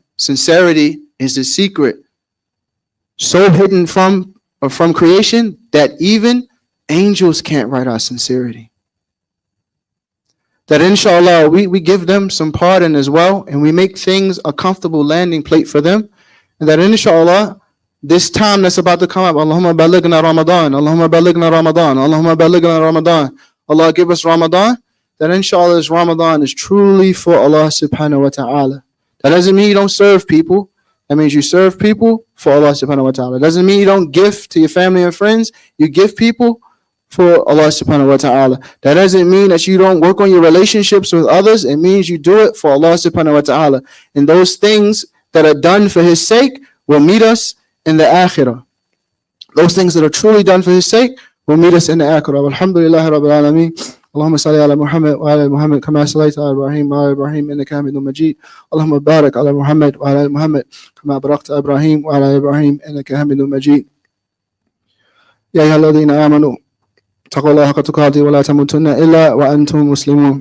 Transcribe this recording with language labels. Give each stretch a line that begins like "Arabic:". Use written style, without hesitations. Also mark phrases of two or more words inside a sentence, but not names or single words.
English: Sincerity is the secret, so hidden from creation that even angels can't write our sincerity. That inshallah, we give them some pardon as well, and we make things a comfortable landing plate for them. And that inshallah, this time that's about to come up,
Arabic: اللهم بلغنا رمضان، اللهم بلغنا رمضان، اللهم بلغنا رمضان.
English: Allah give us Ramadan. That inshallah this Ramadan is truly for
Arabic: الله سبحانه وتعالى.
English: That doesn't mean you don't serve people. That means you serve people for
Arabic: الله سبحانه وتعالى.
English: It doesn't mean you don't give to your family and friends. You give people for
Arabic: الله سبحانه وتعالى.
English: That doesn't mean that you don't work on your relationships with others. It means you do it for
Arabic: الله سبحانه وتعالى.
English: And those things that are done for His sake will meet us in the akhirah. Those things that are truly done for His sake will meet us in the akhirah.
Arabic: الحمد لله رب العالمين. اللهم صل على محمد وعلى محمد كما صليت على ابراهيم وعلى ابراهيم انك حميد مجيد. اللهم بارك على محمد وعلى محمد كما باركت على ابراهيم وعلى ابراهيم انك حميد مجيد. يا ايها الذين امنوا اتقوا الله حق تقاته ولا تموتن الا وانتم مسلمون.